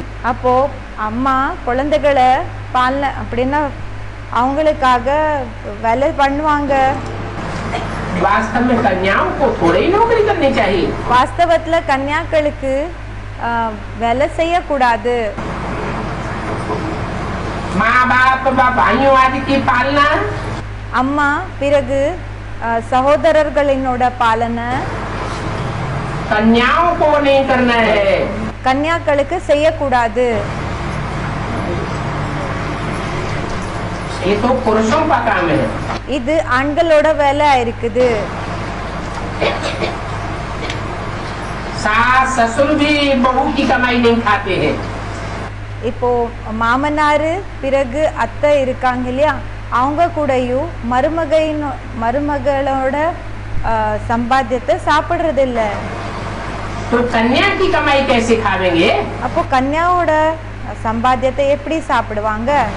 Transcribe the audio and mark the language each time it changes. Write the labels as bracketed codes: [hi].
[ta] அப்போ அம்மா குழந்தைகளை பால்ல அப்படின்னா அவங்களுக்காக வேலை பண்ணுவாங்க. [hi] वास्तव में कन्याओं को थोड़ी ही नौकरी करनी चाहिए। [ta] வாஸ்தவத்துல கன்னியாக்களுக்கு வேலை செய்யக்கூடாது. [hi] माँ बाप भाइयों आदि की पालना, [ta] அம்மா பிறகு சகோதரர்களினோட பாலனை [hi] कन्याओं को नहीं करना है। [ta] கன்னியாக்களுக்கு செய்யக்கூடாது. [hi] ये तो पुरुषों का काम है। [ta] இது ஆண்களோட வேலை இருக்குது. [hi] सास ससुर भी बहू की कमाई नहीं खाते हैं। [ta] இப்போ மாமனாரு பிறகு அத்தை இருக்காங்க இல்லையா, அவங்க கூடயும் மருமகளோட சம்பாத்தியத்தை சாப்பிடுறது இல்ல. [hi] तो कन्या की कमाई कैसे खावेंगे? [ta] அப்போ கன்யாவோட சம்பாத்தியத்தை எப்படி சாப்பிடுவாங்க?